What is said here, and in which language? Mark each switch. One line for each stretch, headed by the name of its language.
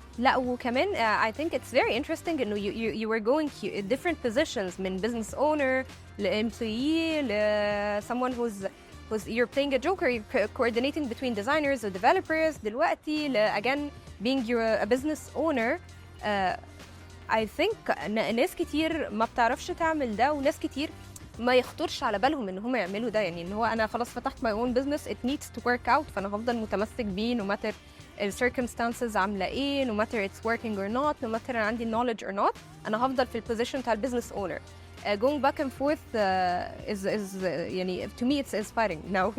Arabic: لا, وكمان
English: I think it's very interesting إنه you were going different positions, من business owner ل employee ل someone who's because you're playing a joker, you're coordinating between designers and developers
Arabic: دلوقتي
English: again being you're a business owner. I think
Arabic: ناس كتير ما بتعرفش تعمل ده، وناس كتير ما يخطرش على بالهم ان هم يعملوا ده. يعني ان هو انا خلاص فتحت
English: my own business, it needs to work out،
Arabic: فانا هفضل متمسك بيه
English: no matter the circumstances
Arabic: عامله ايه،
English: no matter it's working or not,
Arabic: no matter انا عندي
English: knowledge or not،
Arabic: انا هفضل في البوزيشن بتاع البيزنس اونر.
English: Going back and forth is
Arabic: يعني
English: to me it's inspiring now.